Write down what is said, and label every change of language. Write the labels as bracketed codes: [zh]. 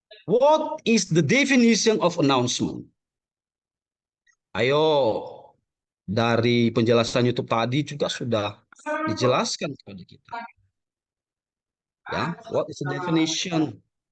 [en] What is the definition of announcement? [id] Ayo, dari penjelasan YouTube tadi juga sudah dijelaskan kepada kita. [en] Ya, what is the definition